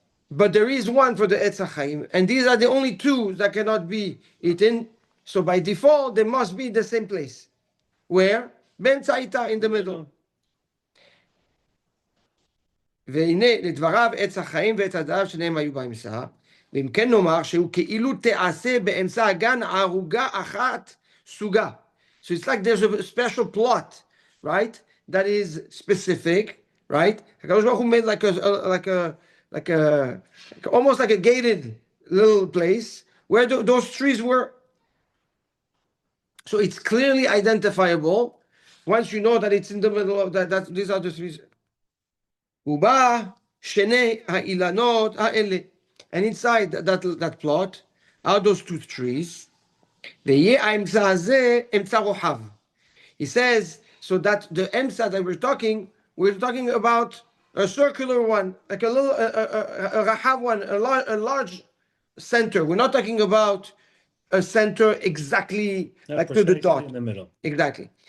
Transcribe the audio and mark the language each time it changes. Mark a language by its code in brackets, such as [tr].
[en] but there is one for the Etz HaChaim, and these are the only two that cannot be eaten. So by default, they must be in the same place. Where? [he] באמצע [en] in the middle. [he] והנה לדבריו עץ החיים ועץ הדעת שניהם היו באמצע, ואם כן נאמר שהוא כאילו תעשה באמצע הגן ערוגה אחת סוגה. [en] So it's like there's a special plot, right? That is specific, right? הקדוש ברוך הוא made like almost like a gated little place where those trees were. So it's clearly identifiable once you know that it's in the middle of that these are the trees. [he] ובא שני האילנות האלה. [en] And inside that plot are those two trees. [he] ויהיה האמצע הזה אמצע רוחב. [en] He says, so that the emsa that we're talking about a circular one, like a little, a rahav one, a large center. We're not talking about a center exactly like to the dot. In the middle. Exactly.